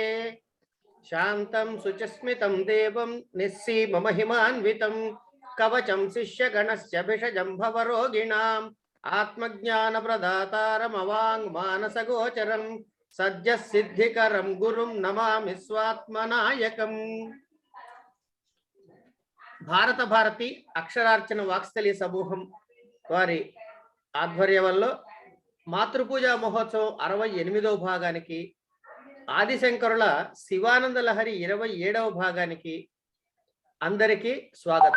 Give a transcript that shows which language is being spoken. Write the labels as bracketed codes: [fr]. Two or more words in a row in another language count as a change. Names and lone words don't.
[sa] शान्तं शुचिस्मितं देवं निस्सीममहिमान्वितं कवचं शिष्यगणस्य भिषजं भवरोगिणाम् आत्मज्ञानप्रदातारमवाङ्मानसगोचरं सद्यः सिद्धिकरं गुरुं नमामि स्वात्मनायकम्। [te] భారత భారతి అక్షరార్చన వాక్స్థలి సమూహం వారి ఆధ్వర్యంలో మాతృపూజ మహోత్సవం 68వ భాగానికి, ఆదిశంకరుల శివానంద లహరి 27వ భాగానికి అందరికీ స్వాగతం.